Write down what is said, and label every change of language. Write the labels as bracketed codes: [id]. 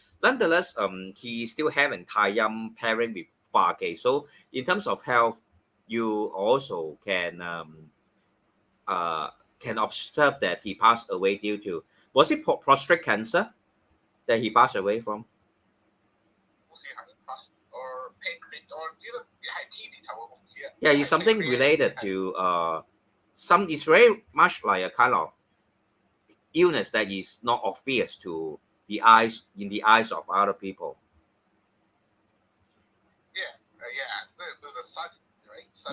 [en] Nonetheless, he still having 太陰 pairing with 化忌. So in terms of health, you also uh, can observe that he passed away due to, was it prostate cancer that he passed away from? [yue] 好似係 [en] plus or pancreas [yue] 我唔知道係 T 字頭嘅我唔知啊。 [en] Yeah, it's something related to some. It's very much like a kind of illness that is not obvious to the eyes in the eyes of other people. Yeah, the sun, right? Sun